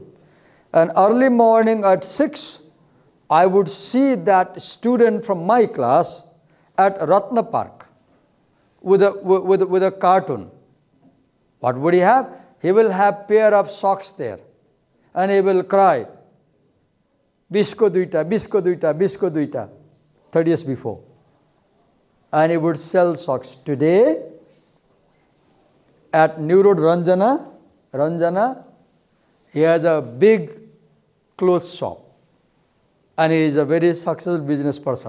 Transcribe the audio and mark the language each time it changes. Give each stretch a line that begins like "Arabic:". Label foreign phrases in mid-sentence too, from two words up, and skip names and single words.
English: And early morning at 6, I would see that student from my class at Ratna Park with a cartoon. What would he have? He will have pair of socks there. And he will cry,
Nepali: बीसको दुईटा, बीसको दुईटा, बीसको दुईटा,
English: 30 years before. And he would sell socks. Today, at New Road Ranjana, he has a big clothes shop. And he is a very successful business person.